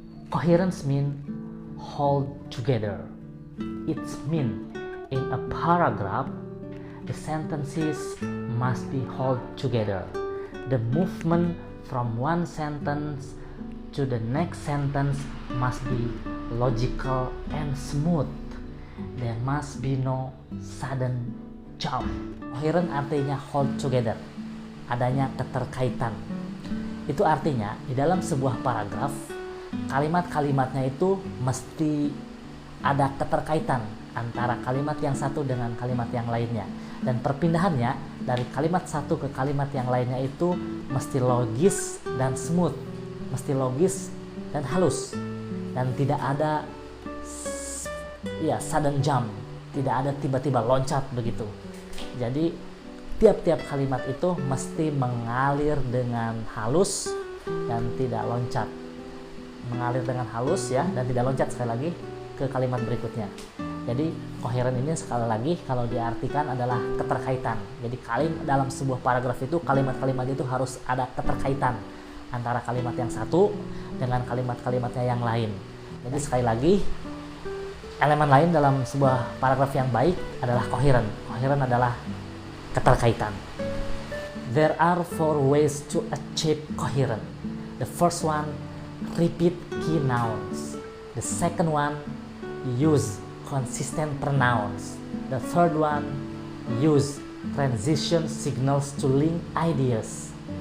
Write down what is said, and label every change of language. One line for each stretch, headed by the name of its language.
English: Coherence means hold together. It means in a paragraph, the sentences must be held together. The movement from one sentence to the next sentence must be logical and smooth. There must be no sudden jump.
Indonesian: Coherent artinya
English: hold together,
Indonesian: adanya keterkaitan. Itu artinya di dalam sebuah paragraf, kalimat-kalimatnya itu mesti ada keterkaitan antara kalimat yang satu dengan kalimat yang lainnya. Dan perpindahannya dari kalimat satu ke kalimat yang lainnya itu mesti logis dan smooth. Mesti logis dan halus, dan tidak ada
English: sudden jump,
Indonesian: tidak ada tiba-tiba loncat begitu. Jadi tiap-tiap kalimat itu mesti mengalir dengan halus dan tidak loncat, mengalir dengan halus ya, dan tidak loncat sekali lagi ke kalimat berikutnya. Jadi koheren ini sekali lagi kalau diartikan adalah keterkaitan. Jadi dalam sebuah paragraf itu kalimat-kalimat itu harus ada keterkaitan antara kalimat yang satu dengan kalimat-kalimatnya yang lain. Jadi sekali lagi, elemen lain dalam sebuah paragraf yang baik adalah koheren. Koheren adalah keterkaitan.
English: There are 4 ways to achieve coherence. The first one, repeat key nouns. The second one, use consistent pronouns. The third one, use transition signals to link ideas.